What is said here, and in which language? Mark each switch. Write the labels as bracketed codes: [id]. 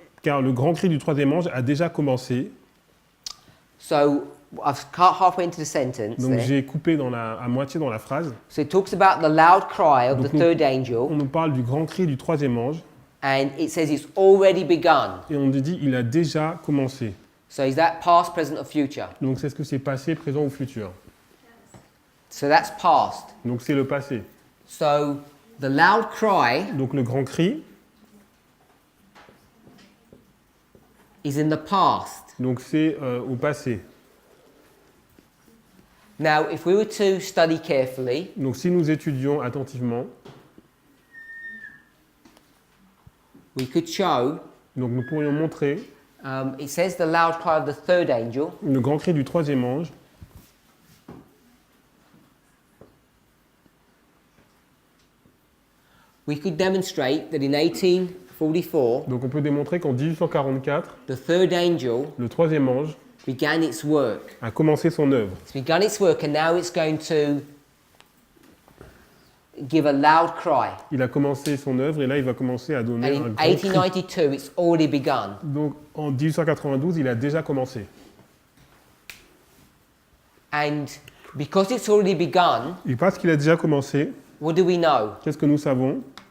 [fr] car le grand cri du troisième ange a déjà commencé. [en] So I've cut halfway into the sentence [fr] Donc [en] there. [fr] j'ai coupé à moitié dans la phrase. [en] So it talks about the loud cry of the [fr] Donc, [en] third [fr] On [en] angel, [fr] nous parle du grand cri du troisième ange [en] and it says it's already begun. [fr] et on nous dit il a déjà commencé. [en] So is that past, present, or future? [fr] Donc c'est ce que c'est passé, présent ou futur. [en] So that's past. [fr] Donc c'est le passé. [en] So the loud cry [fr] Donc le grand cri, [en] is in the past. [fr] donc c'est au passé. [en] Now, if we were to study carefully, [fr] Donc si nous étudions attentivement, [en] we could show, [fr] donc nous pourrions montrer [en] it says the loud cry of the third angel, [fr] le grand cri du troisième ange. [en] we could demonstrate that in 1844, [fr] Donc on peut démontrer qu'en 1844, [en] the third angel [fr] le troisième ange [en] began its work. [fr] a commencé son œuvre. [en] It's begun its work and now it's going to give a loud cry. [fr] Il a commencé son œuvre et là il va commencer à donner [en] And [fr] un [en] in [fr] grand cri. [en] 1892, it's already begun. [fr] Donc en 1892, il a déjà commencé. [en] And because it's already begun, [fr] Et parce qu'il a déjà commencé, [en] what do we know? [fr] qu'est-ce que nous savons?